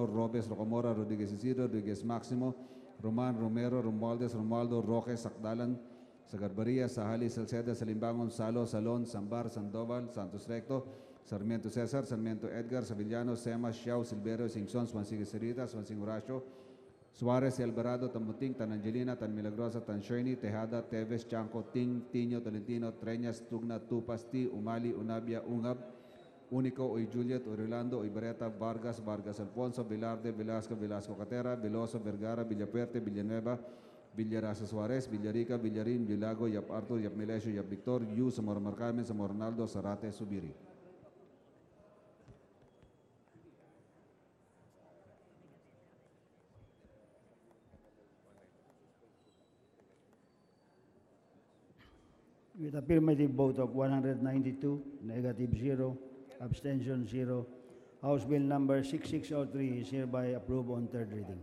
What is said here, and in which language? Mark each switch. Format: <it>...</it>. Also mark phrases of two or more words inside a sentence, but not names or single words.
<en>Robes, Rocamora, Rodriguez Isidro, Rodriguez Maximo, Roman, Romero, Romualdez, Romualdo, Roque, Sakdalan, Sagarbaria, Sahali, Salceda, Salimbangon, Salo, Salon, Sambar, Sandoval, Santos Recto, Sarmiento Cesar, Sarmiento Edgar, Savillano, Sema, Xiao, Silverio, Singson, Swansing Cerita, Swansing Horacio, Suarez, Alvarado, Tamuting, Tan Angelina, Tan Milagrosa, Tan Sherny, Tejada, Teves, Chanco, Ting, Tiño, Tolentino, Treñas, Tugna, Tupas, Ti, Umali, Unabia, Ungab, Único, Oy Juliet, Orlando, Ibareta, Vargas, Vargas Alfonso, Velarde, Velasco, Velasco Catera, Veloso, Vergara, Villapuerte, Villanueva, Villarasa Suarez, Villarica, Villarin, Villago, Yap Arthur, Yap Melesio, Yap Victor, Yu, Zamora Marcarmen, Zamora Ronaldo, Zarate, Subiri. With affirmative vote of 192, negative 0, abstention 0, House Bill number 6603 is hereby approved on third reading.</en>